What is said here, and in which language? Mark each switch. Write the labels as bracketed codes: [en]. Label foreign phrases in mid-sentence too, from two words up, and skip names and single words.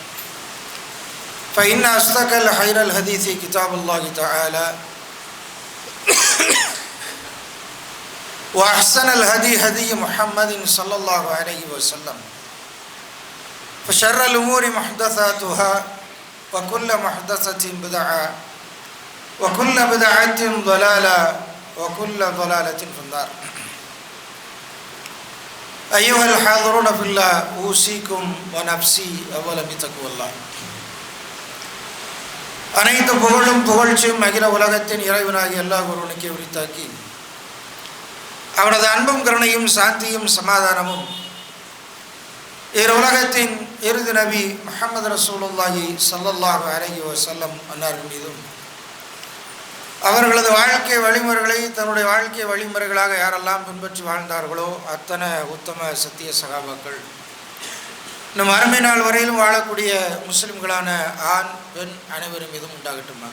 [ar] فإن أصدق الخير الحديث كتاب الله تعالى وأحسن الهدي هدي محمد صلى الله عليه وسلم فشر الأمور محدثاتها وكل محدثة بدعة وكل بدعة ضلالة وكل ضلالة في النار. أيها الحاضرون في الله أوصيكم ونفسي أولا بتقوى الله. [ta] அனைத்து புகழும் புகழ்ச்சியும் அகில உலகத்தின் இறைவனாகிய அல்லாஹ் ஒருவனுக்கே உரித்தாக்கி அவனது அன்பும் கருணையும் சாந்தியும் சமாதானமும் இரு உலகத்தின் இறுதி நபி முஹம்மது [ar] رسول الله صلى الله عليه وسلم [ta] அன்னாரின் மீதும் அவர்களது வாழ்க்கை வழிமுறைகளை தன்னுடைய வாழ்க்கை வழிமுறைகளாக யாரெல்லாம் பின்பற்றி வாழ்ந்தார்களோ அத்தனை உத்தம சத்திய சகாபாக்கள் நம் அருமை நாள் வரையிலும் வாழக்கூடிய முஸ்லிம்களான ஆண் பெண் அனைவரும் மீதும் உண்டாகட்டுமாக.